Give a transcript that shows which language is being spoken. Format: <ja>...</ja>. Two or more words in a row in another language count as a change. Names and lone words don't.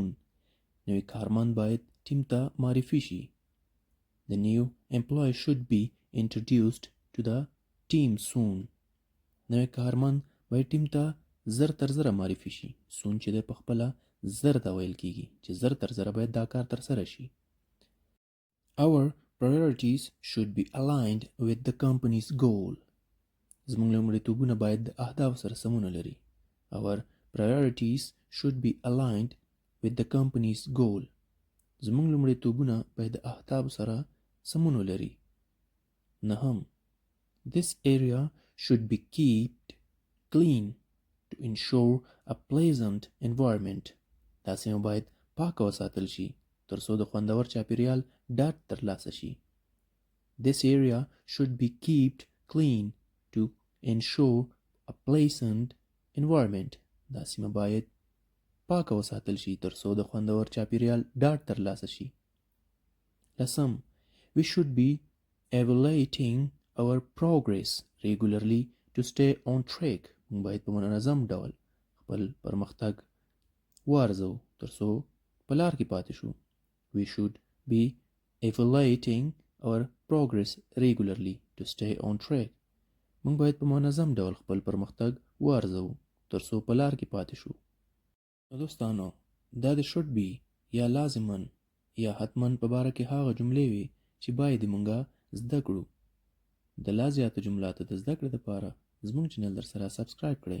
<ps>نوی کارمند باید ټیم ته معرفي شي.</ps> <en>The new employee should be introduced to the team soon.</en> <ps>نوی کارمند باید ټیم ته زر تر زره معرفي شي. soon چې دی په خپله زر ته ویل کیږي چې زر تر زره باید دا کار ترسره شي.</ps> <en>Our priorities should be aligned with the company's goal.</en> <ps>زموږ لومړیتوبونه باید د اهدافو سره سمون لري.</ps> <en>Our priorities should be aligned with the company's goal.</en> <ps>زموږ لومړیتوبونه باید د اهدافو سره سمون لري.</ps> <en>نهم This area should be kept clean to ensure a pleasant environment.</en> <ps>دا سیمه باید پاکه وساتل شي تر څو د خوندور چاپیریال ډاډ ترلاسه شي.</ps> <en>This area should be kept clean to ensure a pleasant environment.</en> <ps>دا سیمه باید پاکه وساتل شي تر څو د خوندور چاپیریال ډاډ ترلاسه شي.</ps> <en>لسم We should be evaluating our progress regularly to stay on track.</en> <ps>موږ باید په منظم ډول خپل پرمختګ وارزو تر څو په لار کې پاتې شو.</ps> <en>We should be evaluating our progress regularly to stay on track.</en> <ps>موږ باید په منظم ډول خپل پرمختګ وارزو تر څو په لار کې پاتې شو. دوستانو دا د</ps> <en>should be</en> <ps>یا لازماً یا حتماً په باره کې هغه جملې وي چې باید مونږه زده کړو. د لا زیاته جملاتو د زده کړې لپاره زموږ چینل در سره سبسکرایب کړئ.</ps>